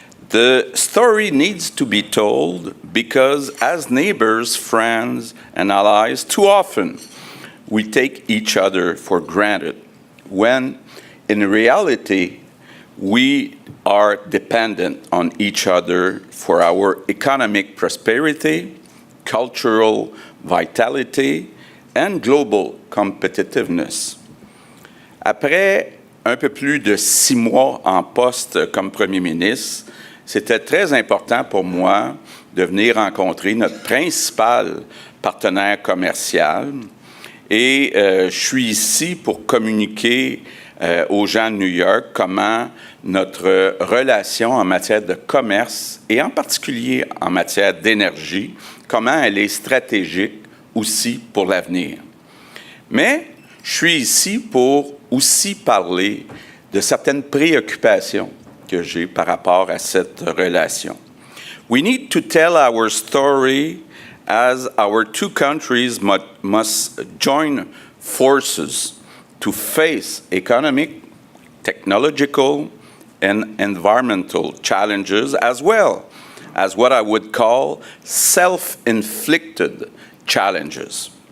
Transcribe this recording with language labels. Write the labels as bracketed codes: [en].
[en] The story needs to be told because as neighbors, friends, and allies, too often we take each other for granted when in reality, we are dependent on each other for our economic prosperity, cultural vitality, and global competitiveness. [fr] Après un peu plus de 6 mois en poste comme premier ministre, c'était très important pour moi de venir rencontrer notre principal partenaire commercial. Et je suis ici pour communiquer aux gens de New York comment notre relation en matière de commerce et en particulier en matière d'énergie, comment elle est stratégique aussi pour l'avenir. Mais je suis ici pour aussi parler de certaines préoccupations que j'ai par rapport à cette relation. [en] We need to tell our story as our two countries must join forces to face economic, technological, and environmental challenges, as well as what I would call self-inflicted challenges.